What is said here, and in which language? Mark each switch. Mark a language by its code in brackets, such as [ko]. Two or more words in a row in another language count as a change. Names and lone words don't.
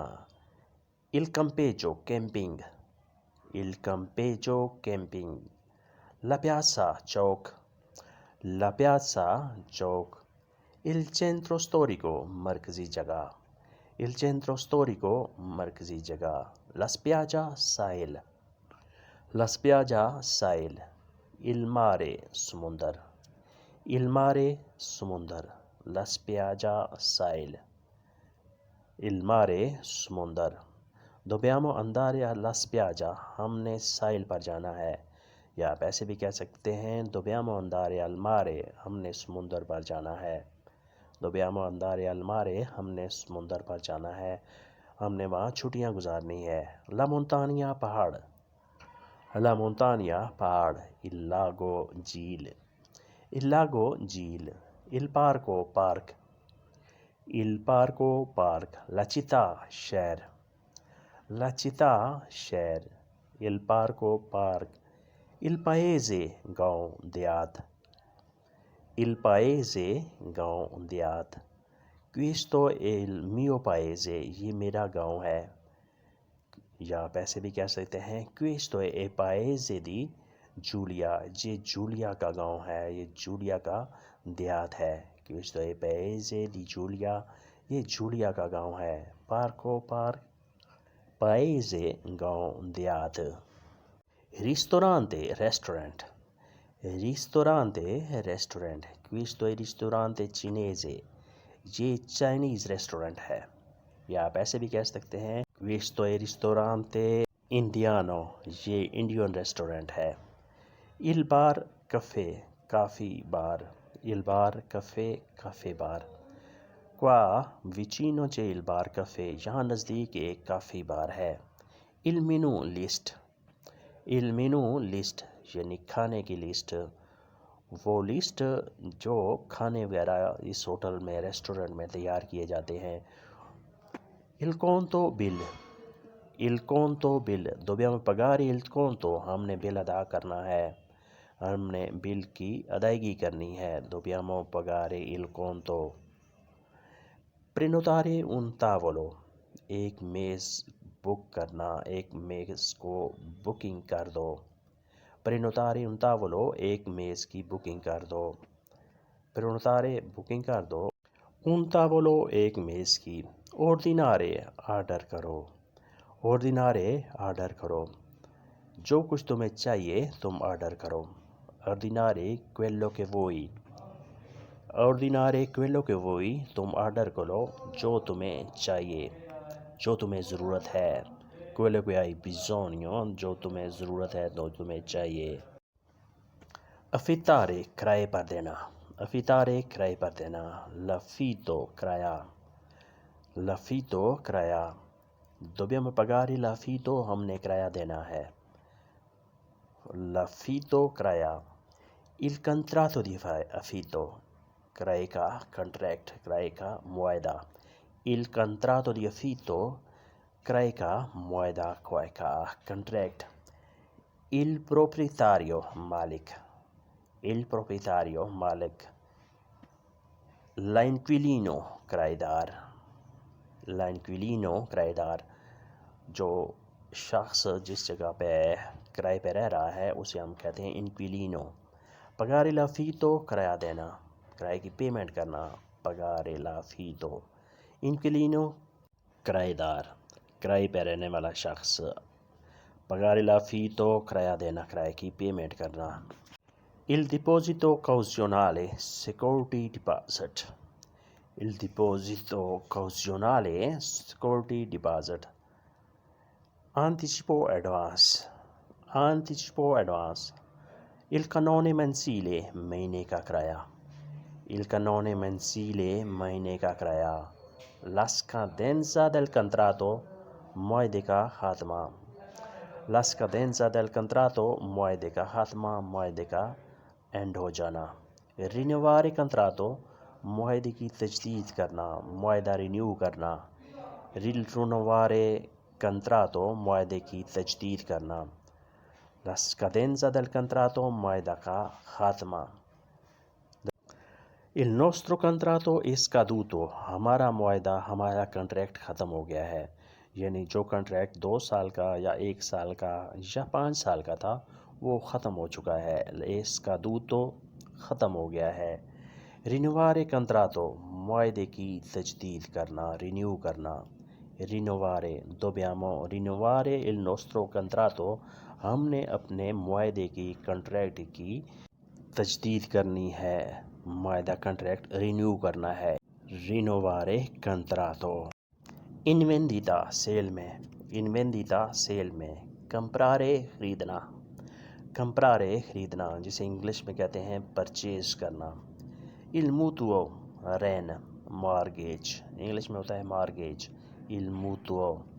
[it] il campeggio camping، il campeggio camping، la piazza چوک، la piazza چوک، il centro storico [ur] مرکزی جگہ، [it] il centro storico [ur] مرکزی جگہ، [it] la spiaggia ساحل، la spiaggia ساحل، il mare سمندر، il mare سمندر، la spiaggia ساحل، il mare سمندر۔ dobbiamo andare alla spiaggia، [ur] ہم نے ساحل پر جانا ہے، یا آپ ایسے بھی کہہ سکتے ہیں [it] dobbiamo andare al mare، [ur] ہم نے سمندر پر جانا ہے، [it] dobbiamo andare al mare، [ur] ہم نے سمندر پر جانا ہے، ہم نے وہاں چھٹیاں گزارنی ہے۔ [it] la montagna پہاڑ، la montagna پہاڑ، il lago جھیل، il lago جھیل، il parco پارک، il parco پارک، la città شہر، la città شہر، il parco پارک، il paese [ur] گاؤں دیہات، [it] il paese [ur] گاؤں دیہات، [it] questo è il mio paese، [ur] یہ میرا گاؤں ہے، یا آپ ایسے بھی کہہ سکتے ہیں [it] questo è paese di Giulia، [ur] یہ جولیا کا گاؤں ہے، یہ جولیا کا دیہات ہے، [it] questo è paese di Giulia، [ur] یہ جولیا کا گاؤں ہے، پارکو پارک، paese گاؤں دیہات۔ [it] ristorante ریسٹورنٹ، ristorante ریسٹورنٹ، questo è ristorante cinese، [ur] یہ چائنیز ریسٹورنٹ ہے، یا آپ ایسے بھی کہہ سکتے ہیں [it] questo è ristorante indiano، [ur] یہ انڈین ریسٹورنٹ ہے۔ [it] il bar [ur] کافے، کافی بار، [it] il bar [ur] کافے، کافے بار۔ [it] qua vicino c'è il bar caffè، [ur] یہاں نزدیک ایک کافی بار ہے۔ [it] il menù [ur] لسٹ، [it] il menù [ur] لسٹ یعنی کھانے کی لسٹ، وہ لسٹ جو کھانے وغیرہ اس ہوٹل میں، ریسٹورنٹ میں تیار کیے جاتے ہیں۔ [it] il conto بل، il conto بل، dobbiamo pagare il conto، [ur] ہم نے بل ادا کرنا ہے، ہم نے بل کی ادائیگی کرنی ہے، [it] dobbiamo pagare il conto۔ prenotare un tavolo، [ur] ایک میز بک کرنا، ایک میز کو بکنگ کر دو، [it] prenotare un tavolo، [ur] ایک میز کی بکنگ کر دو، prenotare بکنگ کر دو، [it] un tavolo [ur] ایک میز کی، ordinare آرڈر کرو، ordinare آرڈر کرو، جو کچھ تمہیں چاہیے تم آرڈر کرو، [it] ordinare quello che vuoi، ordinare quello che vuoi، [ur] تم آرڈر کرو جو تمہیں چاہیے، جو تمہیں ضرورت ہے، [it] quello che hai bisogno، [ur] جو تمہیں ضرورت ہے، جو تمہیں چاہیے۔ affittare کرائے پر دینا، affittare کرائے پر دینا، l'affitto کرایہ، l'affitto کرایہ، [it] dobbiamo pagare l'affitto، [ur] ہم نے کرایہ دینا ہے، l'affitto کرایہ۔ [it] il contratto di affitto، [ur] کرائے کا کنٹریکٹ، کرائے کا معاہدہ، [it] il contratto di affitto، [ur] کرائے کا معاہدہ، کرائے کا کنٹریکٹ۔ [it] il proprietario مالک، il proprietario مالک۔ [ur] l'inquilino کرایہ دار، l'inquilino کرایہ دار، جو شخص جس جگہ پہ کرائے پہ رہ رہا ہے اسے ہم کہتے ہیں inquilino۔ [it] pagare l'affitto [ur] کرایہ دینا، کرائے کی پیمنٹ کرنا، [it] pagare l'affitto۔ [ur] inquilino کرایہ دار، کرائے پہ رہنے والا شخص، [it] pagare l'affitto [ur] کرایہ دینا، کرائے کی پیمنٹ کرنا۔ [it] il deposito cautionale [en] security deposit، [it] il deposito cautionale [en] security deposit۔ [it] anticipo advance، anticipo advance۔ il canone mensile [ur] مہینے کا کرایہ، [it] il canone mensile [ur] مہینے کا کرایہ۔ [it] la scadenza del contratto [ur] معاہدے کا خاتمہ، [it] la scadenza del contratto [ur] معاہدے کا خاتمہ، معاہدے کا اینڈ ہو جانا۔ [it] rinnovare contratto [ur] معاہدے کی تجدید کرنا، معاہدہ رینیو کرنا، [it] rinnovare contratto [ur] معاہدے کی تجدید کرنا، [it] la scadenza del contratto [ur] معاہدہ کا خاتمہ، [it] il nostro contratto è scaduto [ur] ہمارا معاہدہ ہمارا کنٹریکٹ ختم ہو گیا ہے، یعنی جو کنٹریکٹ 2 سال کا یا 1 سال کا یا 5 سال کا تھا وہ ختم ہو چکا ہے، [it] è scaduto [ur] ختم ہو گیا ہے، [it] rinnovare contratto [ur] معاہدے کی تجدید کرنا، رینیو کرنا، [it] rinnovare dobbiamo rinnovare il nostro contratto [ur] ہم نے اپنے معاہدے کی کنٹریکٹ کی تجدید کرنی ہے، معاہدہ کنٹریکٹ رینیو کرنا ہے، [it] rinnovare contratto، in vendita [ur] سیل میں، [it] in vendita [ur] سیل میں، comprare خریدنا، comprare خریدنا جسے انگلش میں کہتے ہیں پرچیز کرنا، [it] il mutuo [ur] رین مارگیج انگلش میں ہوتا ہے مارگیج، [it] il mutuo،